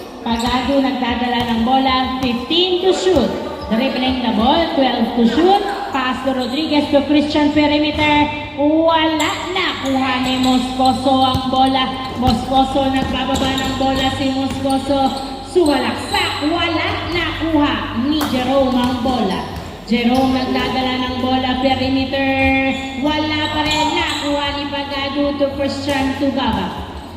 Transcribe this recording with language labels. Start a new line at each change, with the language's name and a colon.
Filipino: Pagado, nagdadala ng bola.
English: 15 to shoot. Dribbling the ball. 12 to shoot. Pass to Rodriguez to Christian, perimeter.
Filipino: Wala, nakuha ni Moscoso ang bola. Moscoso, nagbababa ng bola si Moscoso. Suwalaksak, wala, nakuha ni Jerome ang bola. Jerome, nagdadala ng bola, perimeter. Wala pa rin, nakuha ni Pagado to Christian to Babak.